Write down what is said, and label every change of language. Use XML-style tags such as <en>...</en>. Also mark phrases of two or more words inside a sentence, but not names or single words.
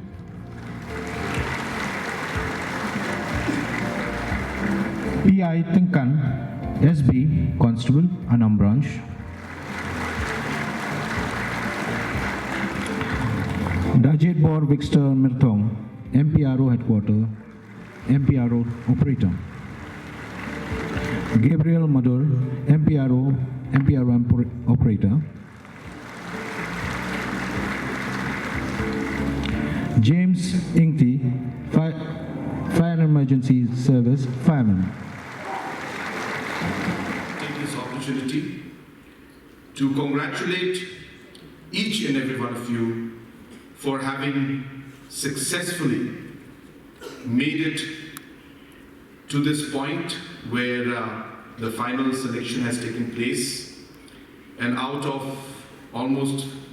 <en>PI Thungkam, SB Constable, Anam Branch. Dajet Bor Victor Mirthong, MPRO Headquarter, MPRO Operator. Gabriel Madur, MPRO Operator. James Ingti, Fire and Emergency Service Fireman. Take this opportunity to congratulate each and every one of you for having successfully made it to this point where the final selection has taken place, and out of almost</en>